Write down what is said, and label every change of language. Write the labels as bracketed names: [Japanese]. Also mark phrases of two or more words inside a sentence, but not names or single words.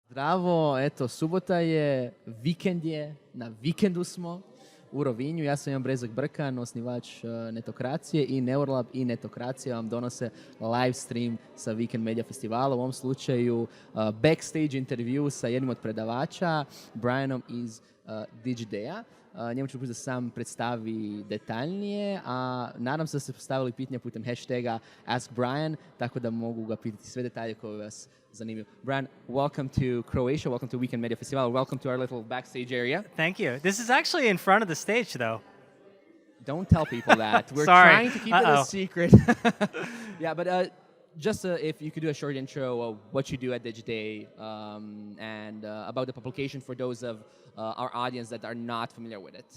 [Croatian] Zdravo, eto, subota je, vikend je, na vikendu smo u Rovinju. Ja sam Ivan Brezak-Brkan, osnivač Netokracije i Neuralab i Netokracija vam donose [English] live stream [Croatian] sa Weekend Media Festivala. U ovom slučaju backstage intervju sa jednim od predavača, Brianom iz Digidaya. Njemu ću da sam predstavi detaljnije, a nadam se da ste postavili pitanja putem hashtaga AskBrian, tako da mogu ga pitati sve detalje koje vas zanimaju. [English] Brian, welcome to Croatia, welcome to Weekend Media Festival, welcome to our little backstage area. Thank you. This is actually in front of the stage, though. Don't tell people that. We're Sorry. trying to keep it a secret. Yeah, but just if you could do a short intro of what you do at Digiday and about the publication for those of our audience that are not familiar with it.